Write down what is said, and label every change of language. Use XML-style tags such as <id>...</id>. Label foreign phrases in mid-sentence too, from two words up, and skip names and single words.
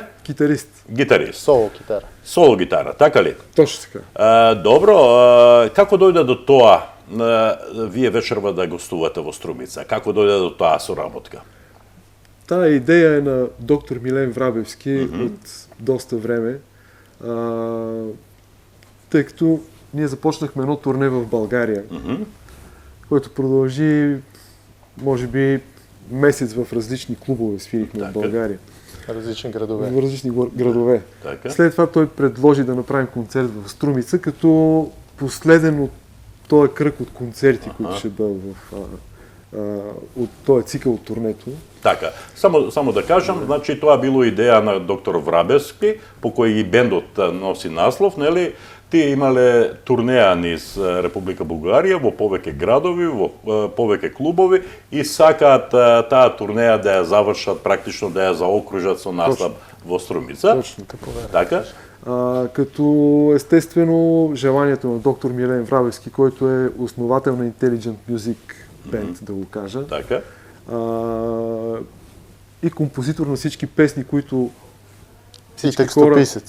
<bg>Китарист.</bg> <mk>гитарист.</mk> <bg>Соло китара.</bg> <mk>Соло гитара, така ли?</mk> <bg>Точно така.</bg> <mk>Добро, како дојде до тоа вие вечерва да гостувате во Струмица? Како дојде до таа соработка? Таа идеја е на доктор Милен Врабевски од доста време.</mk> <bg>Тъй като ние започнахме едно турне в България, което продължи, може би, месец в различни клубове свирихме в България. Различни градове. В различни градове.</bg> <mk>Така.</mk> <bg>След това той предложи да направим концерт в Струмица, като последен от този кръг от концерти, които ще бъдат от този цикъл от турнето.</bg> <mk>Така, само да кажам, значи тоа било идеја на доктор Врабевски, по кој и бендот носи наслов, нели? Тие имале турнеа низ Република Бугарија во повеќе градови, во повеќе клубови и сакаат таа турнеа да ја завршат, практично да ја заокружат со настап во Струмица.</mk> <bg>Точно така. Като естествено желанието на доктор Милен Врабевски, който е основател на Intelligent Music Band, да го кажа.</bg> <mk>Така.</mk> <bg>И композитор на всички песни, които И текстописец.</bg>